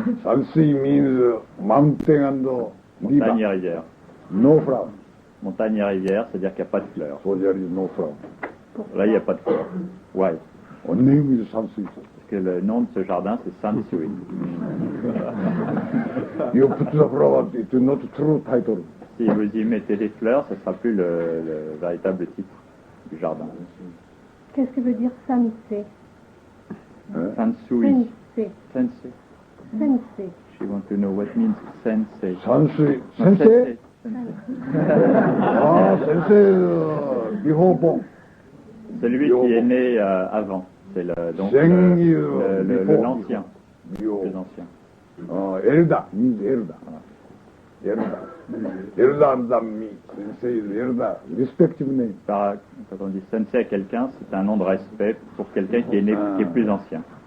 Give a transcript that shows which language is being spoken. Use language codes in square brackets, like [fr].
[en] Sansi means mountain and [fr] Montagne et rivière. [en] No flower. [fr] Montagne et rivière, c'est-à-dire qu'il n'y a pas de fleurs. [en] So there is no flower. [fr] Là, il n'y a pas de fleurs. [en] Why? Only with Sansi. [fr] Parce que le nom de ce jardin, c'est Sansui. [en] You put the flower, it is not true title. [fr] Si vous y mettez des fleurs, ce ne sera plus le véritable titre du jardin. Qu'est-ce que veut dire sensei? [ja] Sansui. Sensei. Sensei. Sensei. [en] She wants to know what means sensei. Sansi. Sensei? Ah, sensei, before born. [fr] Celui qui est né avant. C'est donc l'ancien. Les anciens. [en] Elda means Elda. Elda means sensei is Elda, respective name. [fr] Quand on dit sensei à quelqu'un, c'est un nom de respect pour quelqu'un qui est né, qui est plus ancien.